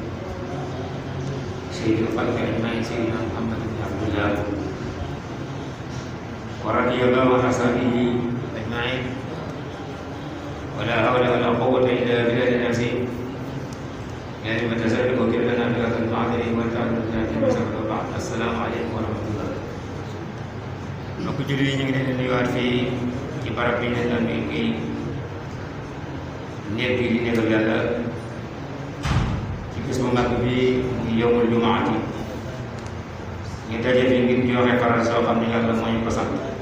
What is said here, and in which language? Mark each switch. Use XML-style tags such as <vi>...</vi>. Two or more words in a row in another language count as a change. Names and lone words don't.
<ar>سيد الخلق أجمعين سيدنا محمد بن عبد الله ورضي الله عن أصحابه أجمعين ولا حول ولا قوة إلا بالله العظيم يا أيها الذين وكل لنا بهذا المعذر وتعالى بعد السلام عليكم ورحمة الله.</ar> <wo>mbokk jullit yi ñu ngi leen di nuyuwaat fii ci barab bi ñu leen di néeg bi di néegal yàlla ci bis bu mag bi muy</wo> <ar>يوم الجمعة</ar> <wo>ñu daje fi ngir joxe faral soo xam ne yàlla moo ñu ko sant</wo>